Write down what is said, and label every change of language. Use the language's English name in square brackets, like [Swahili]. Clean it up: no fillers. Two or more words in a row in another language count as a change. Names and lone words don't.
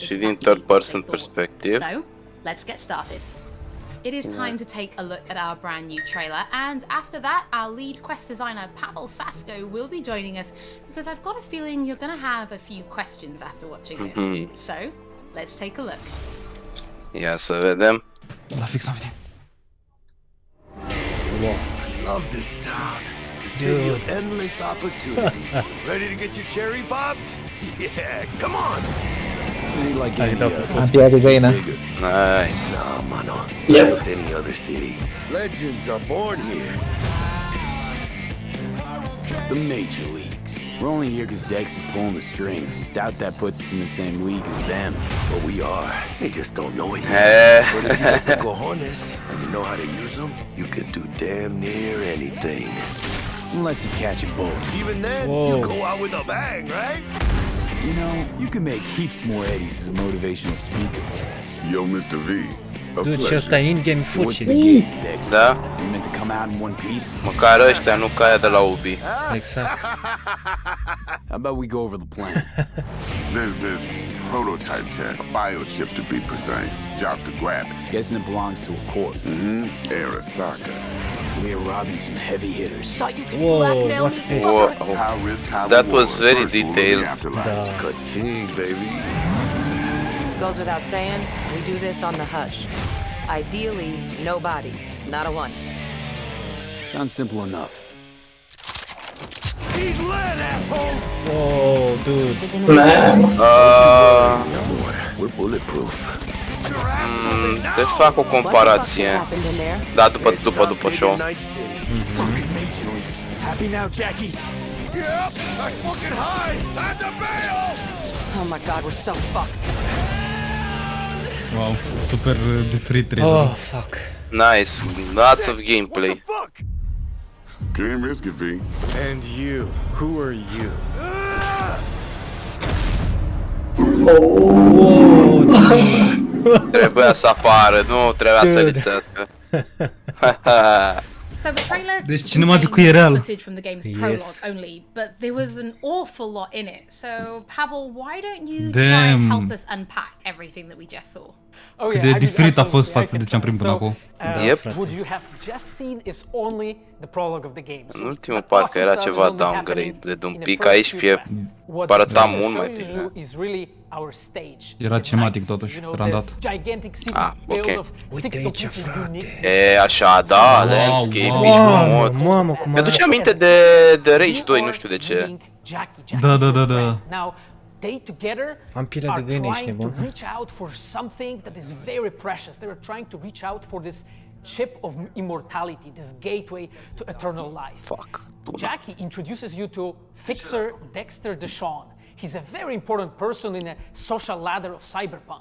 [Romanian] Și din [English] third-person perspective. So, let's get started. It is time to take a look at our brand new trailer, and after that, our lead quest designer Pavel Sasko will be joining us, because I've got a feeling you're going to have a few questions after watching this. So, let's take a look. [Romanian] Ia să vedem. La fix am venit. [English] I love this town. The city of endless opportunity. Ready to get your cherry popped? Yeah, come on. City like any other. [Romanian] Abia de găină. [English] Nice. No, mano. Not just any other city. Legends are born here. The major leagues. We're only here because Dex is pulling the strings. Doubt that puts us in the same league as them. But we are. They just don't know it yet. But if you have the cojones and you know how to use them, you can do damn near anything. Unless you catch a boat. Even then, you go out with a bang, right? You know, you can make heaps more eddies as a motivational speaker. Yo, Mr. V. Dude, [Romanian] și ăsta e [English] in-game footage. [Romanian] Da? [English] You meant to come out in one piece? [Romanian] Măcar ăștia, nu ca aia de la Ubi. Exact. [English] How about we go over the plan? There's this prototype tech, a biochip to be precise. Jobs to grab it. Guessing it belongs to a corp. Arasaka. We're robbing some heavy hitters. Whoa, what's this? High risk, high That reward. was very First rule of the detailed. afterlife. Ka-ching, baby. Goes without saying, we do this on the hush. Ideally, no bodies, not a one. Sounds simple enough. He's lead, assholes! Oh, dude. We're bulletproof. [Romanian] Trebuie să fac o comparație. Da, după show. [English] Happy now, Jackie? Yep, that's fucking high! Time to bail! Oh my god, we're so fucked. [Romanian] Wow, super diferit trailer. [English] Oh, fuck. Nice, lots of gameplay. What the fuck? Game risky, V. And you, who are you? [Romanian] Trebuia să apară, nu trebuia să lipsească. [English] So the trailer [Romanian] Deci cinematicul e real. [English] footage from the game's prologue only, but there was an awful lot in it. So Pavel, why don't you try and help us unpack everything that we just saw? [Romanian] Cât de diferit a fost față de ce am primit până acum. [English] Yep. What you have just seen is only the prologue of the game. [Romanian] În ultimul parcă era ceva downgrade de un pic, aici arăta mult mai bine. Era cinematic totuși, randat. Ah, ok. E așa, da, landscape, nici frumos. Mamă, cum Mi-aduce aminte de Rage 2, nu știu de ce. Da. [English] They together [Romanian] Am pila de [English] are [Romanian] găini, ești [English] trying to [Romanian] nebun? [English] reach out for something that is very precious. They are trying to reach out for this chip of immortality, this gateway to eternal life. Fuck. Jackie introduces you to Fixer Dexter Deshawn. He's a very important person in a social ladder of Cyberpunk.